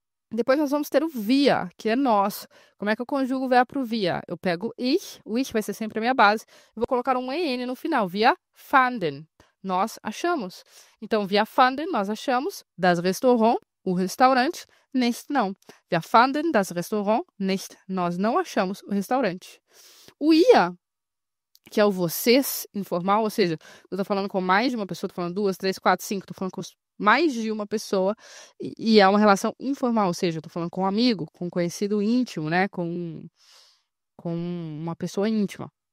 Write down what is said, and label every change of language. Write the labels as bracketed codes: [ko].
[pt] Depois nós vamos ter o wir, que é nós. Como é que eu conjugo o verbo pro wir? Eu pego ich, o ich vai ser sempre a minha base, eu vou colocar um en no final. [de] Wir fanden. [pt] Nós achamos. Então, [de] wir fanden, [pt] nós achamos, [de] das Restaurant, [pt] o restaurante, nicht não. [de] Wir fanden das Restaurant nicht. [pt] Nós não achamos o restaurante. O ihr, que é o vocês informal, ou seja, eu tô falando com mais de uma pessoa, tô falando 2, 3, 4, 5, tô falando com mais de uma pessoa, e é uma relação informal, ou seja, eu tô falando com um amigo, com um conhecido íntimo, né, com uma pessoa íntima.